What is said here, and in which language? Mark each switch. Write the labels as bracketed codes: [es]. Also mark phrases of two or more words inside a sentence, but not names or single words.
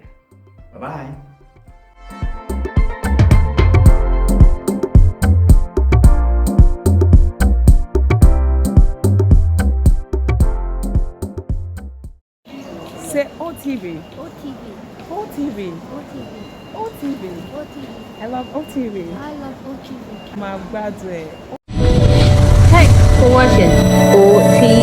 [en] Bye-bye. Say OTV. OTV. OTV. OTV. OTV. OTV. I love OTV. I love OTV. My graduate. Thanks for watching OTV.